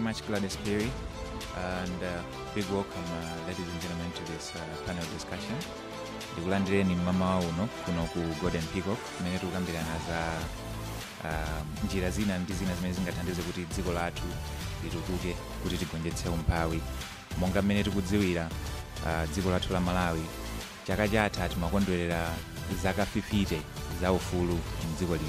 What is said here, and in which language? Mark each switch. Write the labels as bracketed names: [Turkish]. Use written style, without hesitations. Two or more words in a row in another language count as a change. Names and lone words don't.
[English] Gladys Perry, and big welcome, ladies and gentlemen, to this panel discussion. [Nyanja] Ndikulandireni mama uno kuno ku Golden Peacock kumene tikukambirana za njira zina ndi zina zimene zingathandize kuti dziko lathu litukuke kuti tigonjetse umphawi. Monga mmene tikudziwira dziko lathu la Malawi chaka chatha timakondwerera zaka 50 za ufulu mdziko lino.